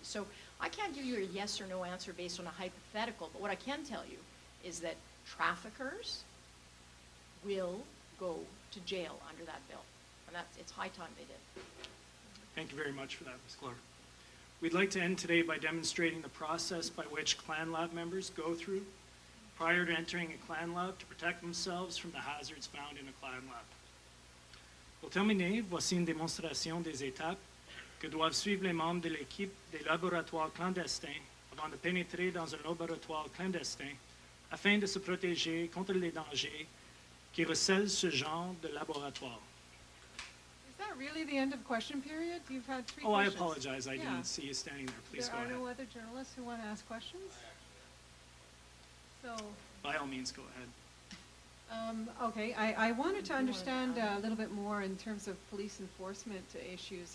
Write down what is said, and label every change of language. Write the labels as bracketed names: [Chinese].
[English] So I can't give you a yes or no answer based on a hypothetical, but what I can tell you is that traffickers will go to jail under that bill, and it's high time they did. Thank you very much for that, Ms. Glover. We'd like to end today by demonstrating the process by which Clan Lab members go through prior to entering a Clan Lab to protect themselves from the hazards found in a Clan Lab. [French] Pour terminer, voici une démonstration des étapes que doivent suivre les membres de l'équipe des laboratoires clandestins avant de pénétrer dans un laboratoire clandestin afin de se protéger contre les dangers qui recèlent ce genre de laboratoire. [English] Is that really the end of question period? You've had 3 Oh, I questions. apologize. I didn't see you standing there. Please go ahead. There are no other journalists who want to ask questions? So, By all means, go ahead. okay, I wanted to understand a little bit more in terms of police enforcement issues.